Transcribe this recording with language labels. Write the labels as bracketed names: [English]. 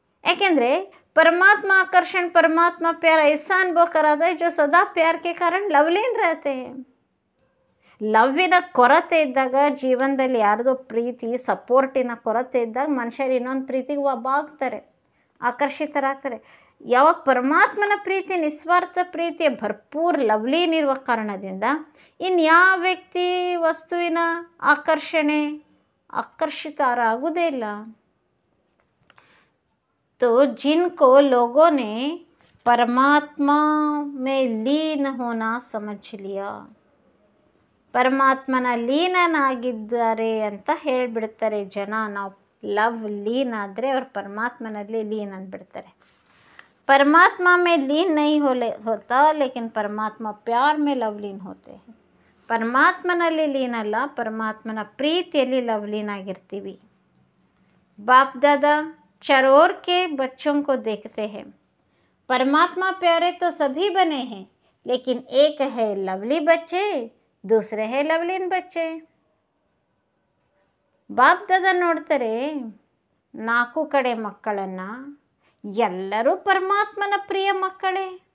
[Kannada] ಯಾಕೆಂದರೆ [Hindi] परमात्मा आकर्षण, परमात्मा प्यार ऐसा अनुभव कराता है जो सदा प्यार के कारण लवलीन रहते हैं. [Kannada] ಲವ್ವಿನ ಕೊರತೆ ಇದ್ದಾಗ ಜೀವನದಲ್ಲಿ ಯಾರ್ದೋ ಪ್ರೀತಿ ಸಪೋರ್ಟಿನ ಕೊರತೆ ಇದ್ದಾಗ ಮನುಷ್ಯರು ಇನ್ನೊಂದು ಪ್ರೀತಿಗೆ ಒಬ್ಬಾಗ್ತಾರೆ, ಆಕರ್ಷಿತರಾಗ್ತಾರೆ. ಯಾವಾಗ ಪರಮಾತ್ಮನ ಪ್ರೀತಿ ನಿಸ್ವಾರ್ಥ ಪ್ರೀತಿಯ ಭರ್ಪೂರ್ ಲವ್ಲೀನ್ ಇರುವ ಕಾರಣದಿಂದ ಇನ್ಯಾವ ವ್ಯಕ್ತಿ ವಸ್ತುವಿನ ಆಕರ್ಷಿತರಾಗುವುದೇ ಇಲ್ಲ. [Hindi] तो जिनको लोगों ने परमात्मा में लीन होना समझ लिया, [Kannada] ಪರಮಾತ್ಮನ ಲೀನನಾಗಿದ್ದಾರೆ ಅಂತ ಹೇಳಿಬಿಡ್ತಾರೆ ಜನ. ನಾವು ಲವ್ ಲೀನ್ ಆದರೆ ಅವ್ರು ಪರಮಾತ್ಮನಲ್ಲಿ ಲೀನ್ ಅಂದ್ಬಿಡ್ತಾರೆ. [Hindi] परमात्मा में लीन नहीं होता लेकिन परमात्मा प्यार में लवलीन होते हैं. [Kannada] ಪರಮಾತ್ಮನಲ್ಲಿ ಲೀನ್ ಅಲ್ಲ, ಪರಮಾತ್ಮನ ಪ್ರೀತಿಯಲ್ಲಿ ಲವ್ಲೀನ್ ಆಗಿರ್ತೀವಿ. [Hindi] ಬಾಪ್ ದಾದಾ चरोर के बच्चों को देखते हैं. परमात्मा प्यारे तो सभी बने हैं, लेकिन एक है लवली बच्चे, दूसरे है लवलीन बच्चे. [Kannada] ಬಾಪ್ ದಾದಾ ನೋಡ್ತಾರೆ 4 ಕಡೆ ಮಕ್ಕಳನ್ನು, ಎಲ್ಲರೂ ಪರಮಾತ್ಮನ ಪ್ರಿಯ ಮಕ್ಕಳೇ.